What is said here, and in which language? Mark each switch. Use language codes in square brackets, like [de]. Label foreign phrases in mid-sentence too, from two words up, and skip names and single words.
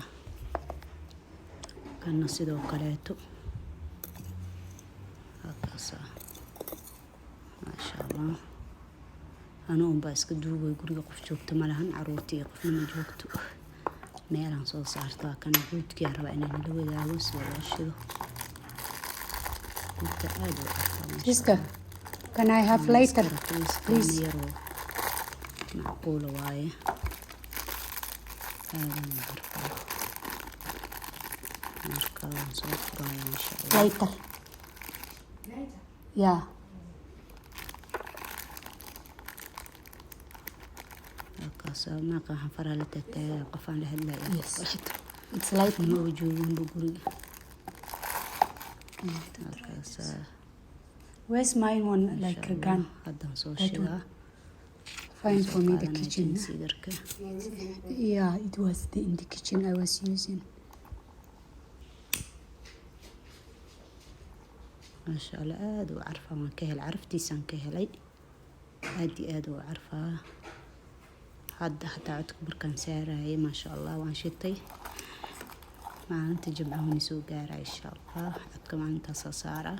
[so] kanna sidoo kaleeto waa kaasaa [ar] ما شاء الله. [so] anuu unbaa iska duugay, guriga qof joogto malahan, caruurtii qofna ma joogto. meelaan soo saartaa. kana guudkiaan rabaa inaan nila wadaago sida loo shido. guudka aada u carfaa. [en] Sister, can I have later, please? [so] yaroo macquula waaye, aada u carfaa. marka waan soo furaya [ar] إن شاء الله. [en] Later. Yeah. [so] markaasaa maaqa waxaan faraa la taagtaagaa qofaan la hadlaya. [en] Yes. It's light. [so] ma u jooginba guriga. markaasaa [en] Where's my one? Like a gun. [so] haddaan soo [en] That one. [so] shidaa. [en] Find for me the kitchen. [so] considerka. [en] Yeah, it was in the kitchen I was using. [ar] ما شاء الله [so] aada u carfaa, waan ka helay caraftiisaan ka helay, aad iyo aad u carfaa. hadda hataa codka markaan saarayay [ar] ما شاء الله [so] waan shitay. maalinta jimcaha soo gaaray [ar] إن شاء الله, [so] codka maalintaasaa saaraa.